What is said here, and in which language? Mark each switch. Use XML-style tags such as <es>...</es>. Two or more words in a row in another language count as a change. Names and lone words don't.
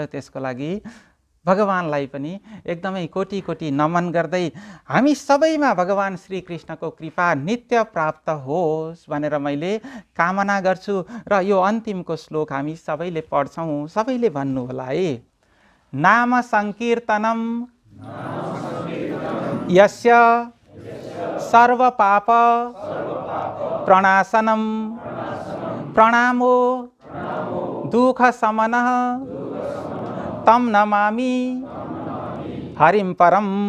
<ne>त्यसको लागि भगवानलाई पनि एकदमै कोटि कोटि नमन गर्दै हामी सबैमा भगवान श्रीकृष्णको कृपा नित्य प्राप्त होस् भनेर मैले कामना गर्छु। र यो अन्तिमको श्लोक हामी सबैले पढ्छौँ, सबैले भन्नु होला है।</ne> <sa>नाम संकीर्तनम यस्य सर्व पाप प्रणाशनम प्रणामो दुःख शमनः तम नमामि हरिं परम।</sa>